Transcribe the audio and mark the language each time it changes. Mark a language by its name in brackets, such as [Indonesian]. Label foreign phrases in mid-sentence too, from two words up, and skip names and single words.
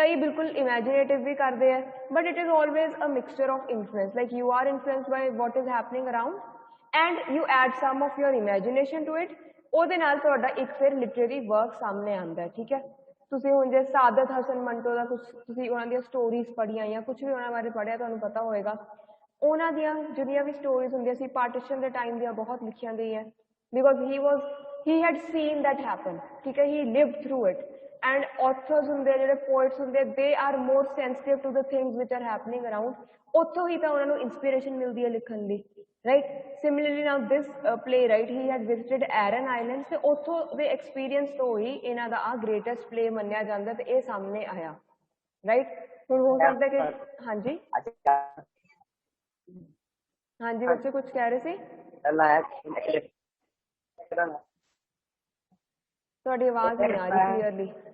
[Hindi] कई बिल्कुल इमेजिनेटिव भी करते हैं, [English] but it is always a mixture of influence, like you are influenced by what is happening around and you add some of your imagination to it, [Punjabi] ਉਹਦੇ ਨਾਲ ਤੁਹਾਡਾ ਇੱਕ ਫਿਰ [English] literary work [Punjabi] ਸਾਹਮਣੇ ਆਉਂਦਾ ਹੈ, ਠੀਕ ਹੈ। ਤੁਸੀਂ ਹੁਣ ਜੇ ਸਾਦਤ ਹਸਨ ਮੰਟੋ ਦਾ ਕੁਝ ਤੁਸੀਂ ਉਹਨਾਂ ਦੀਆਂ ਸਟੋਰੀਜ਼ ਪੜ੍ਹੀਆਂ ਜਾਂ ਕੁਝ ਵੀ ਉਹਨਾਂ ਬਾਰੇ ਪੜ੍ਹਿਆ, ਤੁਹਾਨੂੰ ਪਤਾ ਹੋਏਗਾ ਉਹਨਾਂ ਦੀਆਂ ਜਿਹੜੀਆਂ ਵੀ ਸਟੋਰੀਜ਼ ਹੁੰਦੀਆਂ ਸੀ ਪਾਰਟੀਸ਼ਨ ਦੇ ਟਾਈਮ ਦੀਆਂ ਬਹੁਤ ਲਿਖੀਆਂ ਗਈਆਂ, [English] because he had seen that happen, [Hindi] ठीक है। [English] he lived through it, and authors [Punjabi] ਹੁੰਦੇ ਜਿਹੜੇ [English] poets ਹੁੰਦੇ, they are more sensitive to the things which are happening around, [Punjabi] ਉੱਥੋਂ ਹੀ ਤਾਂ ਉਹਨਾਂ ਨੂੰ inspiration ਮਿਲਦੀ ਹੈ ਲਿਖਣ ਲਈ, right। [English] similarly now this playwright he had visited Aran Islands, [Punjabi] ਤੇ ਉੱਥੋਂ ਦੇ experience ਤੋਂ ਹੀ ਇਹਨਾਂ ਦਾ ਆ [English] greatest play [Punjabi] ਮੰਨਿਆ ਜਾਂਦਾ ਤੇ ਇਹ ਸਾਹਮਣੇ ਆਇਆ, right। ਹੁਣ ਹੋ ਸਕਦਾ ਕਿ ਹਾਂਜੀ ਹਾਂਜੀ ਬੱਚੇ ਕੁਝ ਕਹਿ ਰਹੇ ਸੀ, ਤੁਹਾਡੀ ਆਵਾਜ਼ ਨਹੀਂ ਆ ਰਹੀ ਕਲੀਅਰਲੀ।